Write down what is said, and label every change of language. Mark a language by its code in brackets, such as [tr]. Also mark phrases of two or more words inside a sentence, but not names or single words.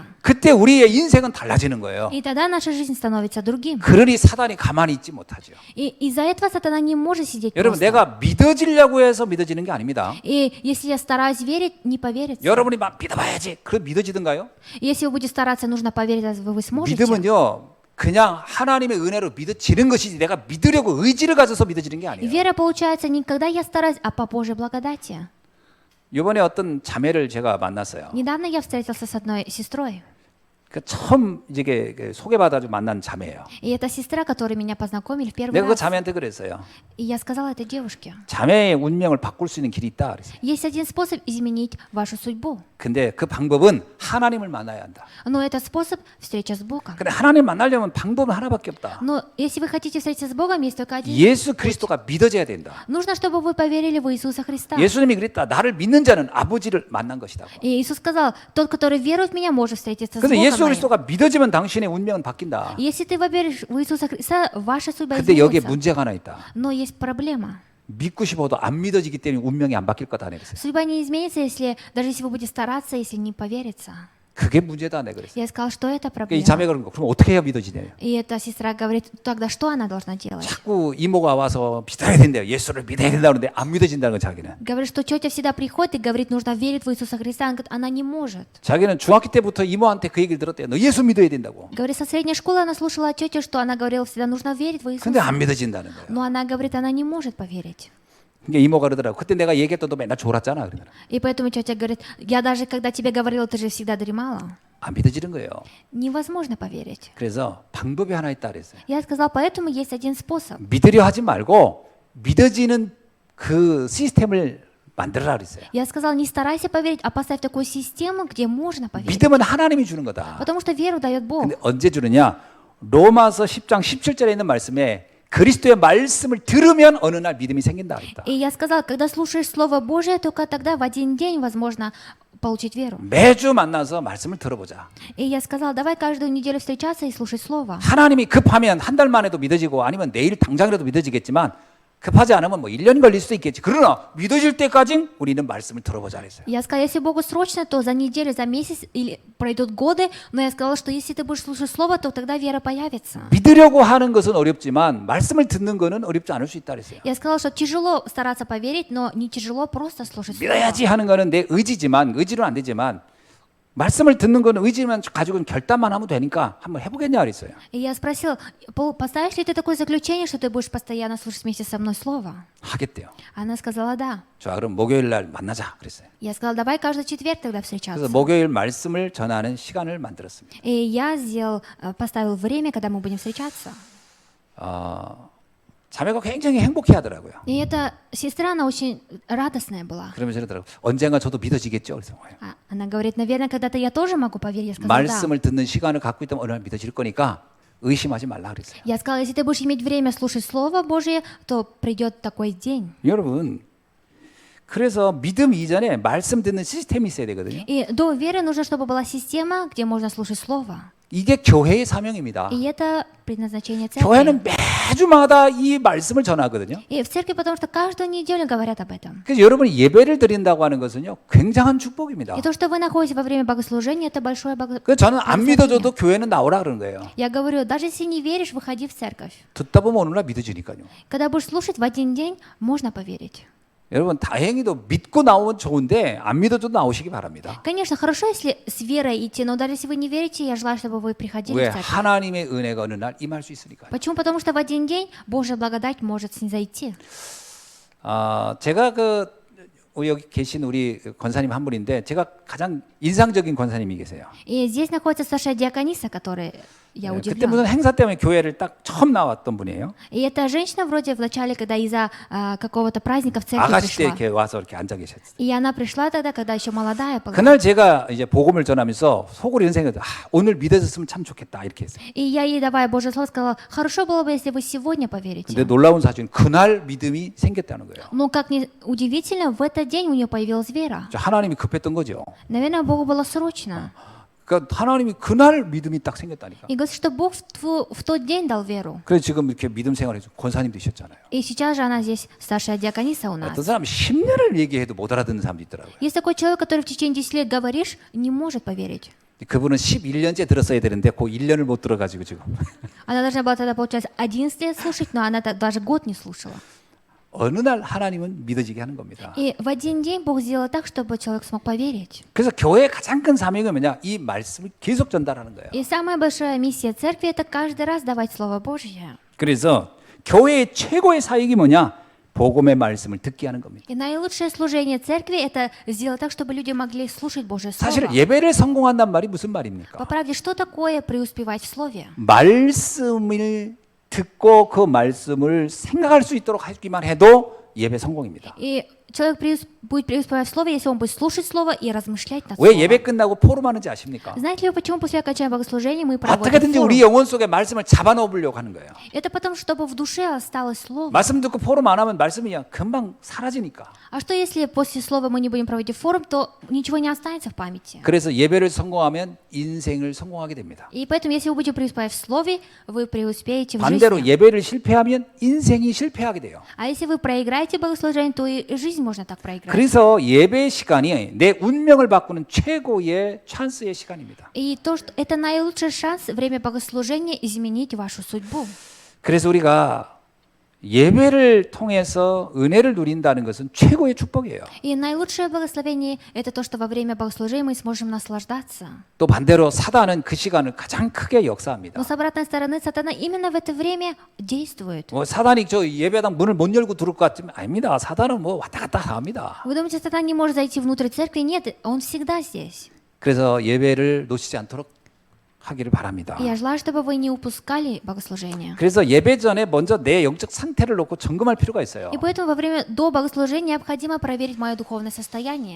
[ko] 그때 우리의 인생은 달라지는 거예요. [ru] И тогда наша жизнь становится другим. [ko] 그러니 사단이 가만히 있지 못하죠. [ru] И из-за этого сатана не может сидеть [ko] 여러분 [ru] просто. [ko] 내가 믿어지려고 해서 믿어지는 게 아닙니다. [ru] И если я стараюсь верить, не поверится. [ko] 여러분이 막 믿어봐야지. 그럼 믿어지던가요? [ru] Если вы будете стараться, нужно поверить, вы сможете. [ko] 믿음은요 그냥 하나님의 은혜로 믿어지는 것이지 내가 믿으려고 의지를 가져서 믿어지는 게 아니에요. [ru] Вера получается не когда я стараюсь, а по Божьей благодати. [ko] 이번에 어떤 자매를 제가 만났어요. [ru] Недавно я встретился с одной сестрой. [ko] 그 처음 이제 소개받아서 만난 자매예요. [ru] И это сестра, которой меня познакомили в первый [ko] 내가 그 [ru] раз. [ko] 자매한테 그랬어요. [ru] И я сказала этой девушке, [ko] 자매의 운명을 바꿀 수 있는 길이 있다 그랬어요. [ru] есть один способ изменить вашу судьбу. [ko] 근데 그 방법은 하나님을 만나야 한다. [ru] Но это способ встречи с Богом. [ko] 근데 하나님 만나려면 방법은 하나밖에 없다. [ru] Но если вы хотите встретиться с Богом, есть только один. [ko] 예수 그리스도가 믿어져야 된다. [ru] Нужно, чтобы вы поверили в Иисуса Христа. [ko] 예수님이 그랬다. 나를 믿는 자는 아버지를 만난 것이다. [ru] И Иисус сказал, тот, который верует в Меня, может встретиться с [ko] 근데 [ru] Богом [ko] 예수 [ru] моим. [ko] 그리스도가 믿어지면 당신의 운명은 바뀐다. [ru] Если ты поверишь в Иисуса Христа, ваша судьба [ko] 근데 여기에 [ru] изменится. [ko] 문제가 하나 있다. [ru] Но есть проблема. [ko] 믿고 싶어도 안 믿어지기 때문에 운명이 안 바뀔 거다 그랬어요. [ru] Судьба не изменится, если даже если вы будете стараться, если не поверится. [ko] 그게 문제다 내가 그랬어요. [ru] Я сказал, что это [ko] 이 [ru] проблема. [ko] 자매가 그런 거. 그럼 어떻게 해야 믿어지냐? [ru] И эта сестра говорит, тогда что она должна делать? [ko] 자꾸 이모가 와서 믿어야 된대요. 예수를 믿어야 된다 그러는데 안 믿어진다는 거 자기는. [ru] Говорит, что тетя всегда приходит и говорит, нужно верить в Иисуса Христа. Она говорит, она не может. [ko] 자기는 중학교 때부터 이모한테 그 얘기를 들었대요. 너 예수 믿어야 된다고. [ru] Говорит, со средней школы она слушала от тети, что она говорила всегда, нужно верить в [ko] 근데 [ru] Иисуса. [ko] 안 믿어진다는 거예요. [ru] Но она говорит, она не может поверить. [ko] 그러니까 이모가 그러더라고. 그때 내가 얘기했던 너 맨날 졸았잖아. 그러더라고. [ru] И поэтому тетя говорит, я даже когда тебе говорила, ты же всегда дремала. [ko] 안 믿어지는 거예요. [ru] Невозможно поверить. [ko] 그래서 방법이 하나 있다 그랬어요. [ru] Я сказала, поэтому есть один способ. [ko] 믿으려 하지 말고 믿어지는 그 시스템을 만들어라 그랬어요. [ru] Я сказала, не старайся поверить, а поставь такую систему, где можно поверить. [ko] 믿음은 하나님이 주는 거다. [ru] Потому что веру дает Бог. [ko] 근데 언제 주느냐? 로마서 10장 17절에 있는 말씀에 그리스도의 말씀을 들으면 어느 날 믿음이 생긴다 그랬다. [ru] И я сказала, когда слушаешь Слово Божие, только тогда в один день возможно получить веру. [ko] 매주 만나서 말씀을 들어보자. [ru] И я сказала, давай каждую неделю встречаться и слушать Слово. [ko] 하나님이 급하면 한 달 만에도 믿어지고 아니면 내일 당장이라도 믿어지겠지만 급하지 않으면 뭐 1년 걸릴 수도 있겠지. 그러나 믿어질 때까지 우리는 말씀을 들어보자 그랬어요. [ru] Я сказала, если Богу срочно, то за неделю, за месяц или пройдут годы, но я сказала, что если ты будешь слушать Слово, то тогда вера появится. [ko] 믿으려고 하는 것은 어렵지만 말씀을 듣는 것은 어렵지 않을 수 있다 그랬어요. [ru] Я сказала, что тяжело стараться поверить, но не тяжело просто слушать Слово. [ko] 믿어야지 하는 거는 내 의지지만 의지로는 안 되지만 말씀을 듣는 거는 의지만 가지고는 결단만 하면 되니까 한번 해보겠냐 그랬어요. [ru] И я спросила, поставишь ли ты такое заключение, что ты будешь постоянно слушать вместе со мной Слово? [ko] 하겠대요. [ru] Она сказала, да. [ko] 자, 그럼 목요일 날 만나자 그랬어요. [ru] Я сказала, давай каждый четверг тогда [ko] 그래서 [ru] встречаться. [ko] 목요일 말씀을 전하는 시간을 만들었습니다. [ru] И я поставил время, когда мы будем встречаться. [ko] 자매가 굉장히 행복해하더라고요. [ru] И эта сестра, она очень радостная была. [ko] 그러면서 이러더라고. 언젠가 저도 믿어지겠죠. 그래서 [ru] Она говорит, наверное, когда-то я тоже могу поверить. Я сказала, да. [ko] 말씀을 듣는 시간을 갖고 있다면 어느 날 믿어질 거니까 의심하지 말라 그랬어요. [ru] Я сказала, если ты будешь иметь время слушать Слово Божие, то придет такой день. [ko] 여러분, 그래서 믿음 이전에 말씀 듣는 시스템이 있어야 되거든요. [ru] И до веры нужно, чтобы была система, где можно слушать Слово. [ko] 이게 교회의 사명입니다. [ru] И это предназначение церкви. [ko] 교회는 매주마다 이 말씀을 전하거든요. [ru] И в церкви, потому что каждую неделю говорят об этом. [ko] 그래서 여러분이 예배를 드린다고 하는 것은요, 굉장한 축복입니다. [ru] И то, что вы находитесь во время богослужения, это большое [ko] 그래서 저는 안 [ru] благословение. [ko] 믿어줘도 교회는 나오라 그러는 거예요. [ru] Я говорю, даже если не веришь, выходи в церковь. [ko] 듣다 보면 어느 날 믿어지니까요. [ru] Когда будешь слушать в один день, можно поверить. [ko] 여러분 다행히도 믿고 나오면 좋은데 안 믿어도 나오시기 바랍니다. [ru] Конечно, хорошо, если с верой идти, но даже если вы не верите, я желаю, чтобы вы приходили [ko] 왜 [ru] в церковь. [ko] 하나님의 은혜가 어느 날 임할 수 있으니까요. [ru] Почему? Потому что в один день Божья благодать может снизойти. [ko] 제가 여기 계신 우리 권사님 한 분인데 제가 가장 인상적인 권사님이 계세요. [ru] И здесь находится старшая диакониса, которой я [ko] 그때 [ru] удивлена. [ko] 무슨 행사 때문에 교회를 딱 처음 나왔던 분이에요. [ru] И эта женщина вроде в начале, когда из-за какого-то праздника в церковь [ko] 아가씨 때 [ru] пришла. [ko] 이렇게 와서 이렇게 앉아 계셨어요. [ru] И она пришла тогда, когда еще молодая была. [ko] 그날 제가 이제 복음을 전하면서 속으로 이런 생각이 들어요. 오늘 믿어졌으면 참 좋겠다 이렇게 했어요. [ru] И я ей, давая Божье слово, сказала, хорошо было бы, если вы сегодня поверите. [ko] 근데 놀라운 사실은 그날 믿음이 생겼다는 거예요. [ru] Но, как ни удивительно, в этот день у нее появилась вера. [ko] 하나님이 급했던 거죠. [ru] Наверное, Богу было срочно. [ko] 그러니까 하나님이 그날 믿음이 딱 생겼다니까. [ru] И говорит, что Бог в тот день дал веру. [ko] 그래서 지금 이렇게 믿음 생활을 해서 권사님 되셨잖아요. [ru] И сейчас же она здесь старшая диакониса у [ko] 어떤 [ru] нас. [ko] 사람 10년을 얘기해도 못 알아듣는 사람도 있더라고요. [ru] Есть такой человек, который в течение 10 лет говоришь, не может поверить. [ko] 그분은 11년째 들었어야 되는데 그 1년을 못 들어가지고 지금 [ru] Она должна была тогда, получается, 11 лет слушать, но она даже год не слушала. [ko] 어느 날 하나님은 믿어지게 하는 겁니다. [ru] И в один день Бог сделал так, чтобы человек смог поверить. [ko] 그래서 교회의 가장 큰 사명은 뭐냐? 이 말씀을 계속 전달하는 거예요. [ru] И самая большая миссия церкви – это каждый раз давать Слово Божье. [ko] 그래서 교회의 최고의 사역이 뭐냐? 복음의 말씀을 듣게 하는 겁니다. [ru] И наилучшее служение церкви – это сделать так, чтобы люди могли слушать Божье [ko] 사실 [ru] Слово. [ko] 예배를 성공한단 말이 무슨 말입니까? [ru] По правде, что такое преуспевать в Слове? [ko] 말씀을 듣고 그 말씀을 생각할 수 있도록 하기만 해도 예배 성공입니다. [ru] И человек будет преуспевать в Слове, если он будет слушать Слово и размышлять над [ko] 왜 [ru] Словом. [ko] 예배 끝나고 포럼하는지 아십니까? [ru] Знаете ли вы, почему после окончания богослужения мы проводим [ko] 어떻게든지 [ru] форум? [ko] 우리 영혼 속에 말씀을 잡아넣으려고 하는 거예요. [ru] Это потому, чтобы в душе осталось Слово. [ko] 말씀 듣고 포럼 안 하면 말씀이 그냥 금방 사라지니까. [ru] А что если после слова мы не будем проводить форум, то ничего не останется в памяти? [ko] 그래서 예배를 성공하면 인생을 성공하게 됩니다. [ru] И поэтому, если вы будете преуспевать в слове, вы преуспеете в [ko] 반대로 [ru] жизни. [ko] 예배를 실패하면 인생이 실패하게 돼요. [ru] А если вы проиграете богослужение, то и жизнь можно так проиграть. [ko] 그래서 예배 시간이 내 운명을 바꾸는 최고의 찬스의 시간입니다. [ru] И то, что это наилучший шанс время богослужения изменить вашу судьбу. [ko] 그래서 우리가 예배를 통해서 은혜를 누린다는 것은 최고의 축복이에요. [ru] И наилучшее благословение – это то, что во время богослужения мы сможем наслаждаться. [ko] 또 반대로 사단은 그 시간을 가장 크게 역사합니다. [ru] Но с обратной стороны, сатана именно в это время действует. [ko] 사단이 저 예배당 문을 못 열고 들어올 것 같으면 아닙니다. 사단은 뭐 왔다 갔다 합니다. [ru] Вы думаете, сатана не может зайти внутрь церкви? Нет, он всегда здесь. [ko] 그래서 예배를 놓치지 않도록 하기를 바랍니다. [ru] И я желаю, чтобы вы не упускали богослужение. [ko] 그래서 예배 전에 먼저 내 영적 상태를 놓고 점검할 필요가 있어요. [ru] И поэтому во время до богослужения необходимо проверить мое духовное состояние.